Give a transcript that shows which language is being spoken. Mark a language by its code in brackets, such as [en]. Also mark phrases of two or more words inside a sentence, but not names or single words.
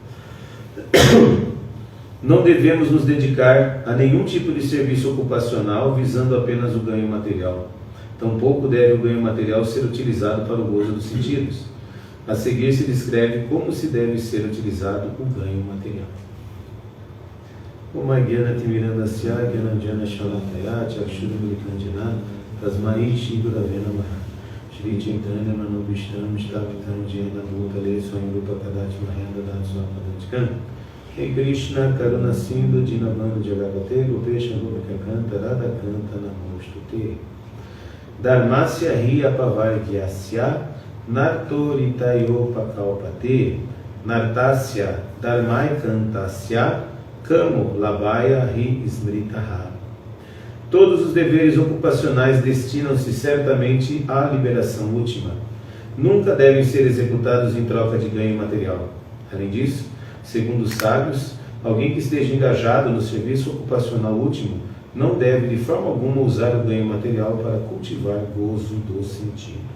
[pt] Não devemos nos dedicar a nenhum tipo de serviço ocupacional visando apenas o ganho material. Tampouco deve o ganho material ser utilizado para o gozo dos sentidos. A seguir se descreve como se deve ser utilizado o ganho material. [sa] Om Gyana Timirandasya Gyananjana Shalataya Chakshurumilikanjana Tasmai Shri Gurave Namaha Shri Chaitanya Manobhishtam Shtavitam Jena Bhutale Swayamrupa Kadati Mahenda Datsvapadantikam Hey Krishna Karuna Sindhu Dinabandhu Jagavate Rupesha Rupaka Kanta Radha Kanta Namostute Dharmasya Hi Apavargyasya Nartoritayo Pakalpate Nartasya Dharmai Kantasya Kamo Labaya Ri Smritaha. [pt] Todos os deveres ocupacionais destinam-se certamente à liberação última. Nunca devem ser executados em troca de ganho material. Além disso, segundo os sábios, alguém que esteja engajado no serviço ocupacional último não deve de forma alguma usar o ganho material para cultivar gozo dos sentidos.